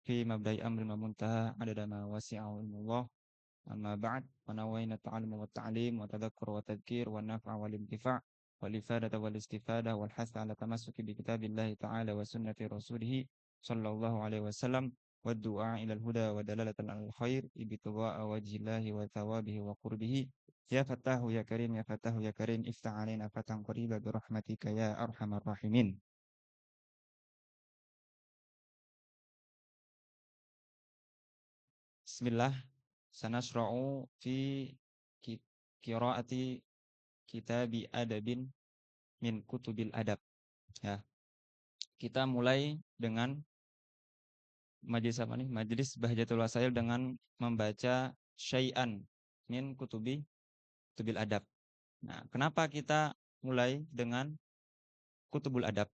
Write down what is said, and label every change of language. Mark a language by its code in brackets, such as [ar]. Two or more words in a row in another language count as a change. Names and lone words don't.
[ar] في مبدأ أمر ومنتهى عدد ما وسع علم الله. أما بعد, ونوينا التعلم والتعليم والتذكر والتذكير والنفع والانتفاع والإفادة والاستفادة والحث على التمسك بكتاب الله تعالى وسنة رسوله صلى الله عليه وسلم والدعاء إلى الهدى والدلالة على الخير ابتغاء وجه الله وثوابه وقربه. يا فتاح يا كريم يا فتاح يا كريم افتح علينا فتحا قريبا برحمتك يا أرحم الراحمين. بسم الله، سنشرع في قراءة كتاب أدب من كتب الأدب. [id] Ya, kita mulai dengan majelis apa nih? Majelis Bahjatul Wasail dengan membaca [ar] شيئا من كتب الأدب. [id] Nah, kenapa kita mulai dengan [ar] كتب الأدب?